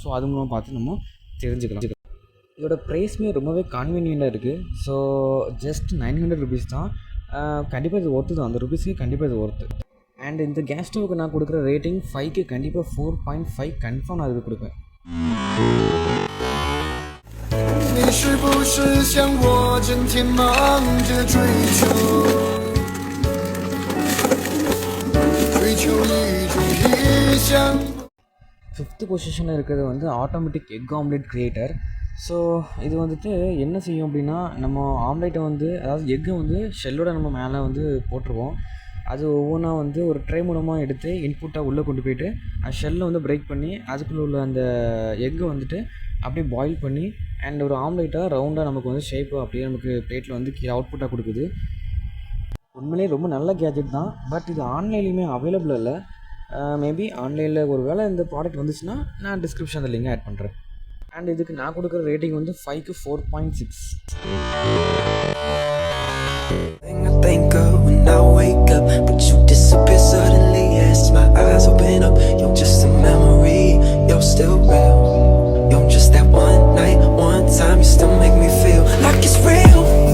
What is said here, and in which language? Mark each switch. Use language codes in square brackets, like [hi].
[ta] So அது மூலமாக பார்த்து நம்ம தெரிஞ்சுக்கலாம். இதோட ப்ரைஸுமே ரொம்பவே கான்வீனியண்ட்டாக இருக்குது. ஸோ [en] just 900 rupees [ta] தான். கண்டிப்பாக இது ஒர்த்து தான். அந்த ருபீஸ்க்கு கண்டிப்பாக இது ஒர்த்து. அண்ட் இந்த கேஸ் ஸ்டவ்வுக்கு நான் கொடுக்குற ரேட்டிங் 5க்கு கண்டிப்பாக 4.5 கன்ஃபார்ம் நான் இதுக்கு கொடுப்பேன். [zh] 你是不是像我整天忙着追求一种理想。 [ta] 5th பொசிஷனில் இருக்கிறது வந்து automatic egg omelette creator. So இது வந்துட்டு என்ன செய்யும் அப்படின்னா, நம்ம ஆம்லேட்டை வந்து அதாவது எக்கை வந்து ஷெல்லோட நம்ம மேலே வந்து போட்டுருவோம். அது ஒவ்வொன்றா வந்து ஒரு ட்ரே மூலமாக எடுத்து இன்புட்டாக உள்ளே கொண்டு போயிட்டு ஷெல்லை வந்து பிரேக் பண்ணி அதுக்குள்ளே உள்ள அந்த எக்கை வந்துட்டு அப்படியே பாயில் பண்ணி அண்ட் ஒரு ஆம்லேட்டாக ரவுண்டாக நமக்கு வந்து ஷேப்பு அப்படியே நமக்கு பிளேட்டில் வந்து கீழே அவுட்புட்டாக கொடுக்குது. உண்மையிலேயே ரொம்ப நல்ல கேஜெட் தான். பட் இது ஆன்லைன்லேயுமே அவைலபிள் இல்லை. மேபி ஆன்லைனில் ஒரு வேளை இந்த ப்ராடக்ட் வந்துச்சுன்னா நான் டிஸ்கிரிப்ஷனில் [en] link add [ta] பண்ணுறேன். அண்ட் இதுக்கு நான் கொடுக்குற ரேட்டிங் வந்து 5க்கு 4.6. [en] I think of when I wake up, but you disappear suddenly as my eyes open up. You're just a memory, you're still real. You're just that one night, one time, you still make me feel like it's real.